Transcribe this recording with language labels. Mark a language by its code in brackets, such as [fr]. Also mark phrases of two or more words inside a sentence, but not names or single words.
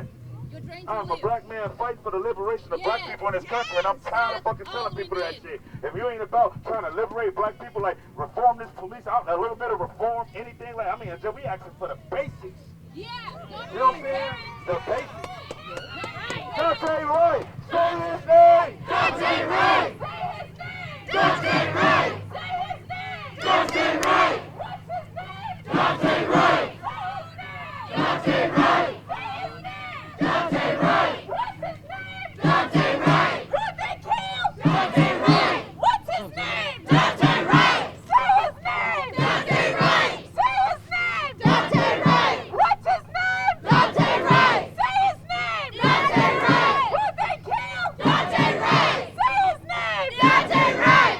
[en] I'm a black man fighting for the liberation of black people in this country, and I'm tired of fucking telling people that shit. If you ain't about trying to liberate black people, like reform this police out, a little bit of reform, anything like, I mean, we asking for the basics. You know what I'm saying? The basics. Daunte Wright, say his name. Daunte Wright. Daunte Wright. Daunte Wright! Daunte Wright! Daunte Wright! Daunte Wright! Daunte Wright! Who they killed? Daunte Wright! What's his name? Daunte Wright! Say his name! Daunte Wright! Say his name! Daunte Wright! What's his name? Daunte Wright! Say his name! Daunte Wright! Who they killed? Daunte Wright! Say his name! Daunte Wright!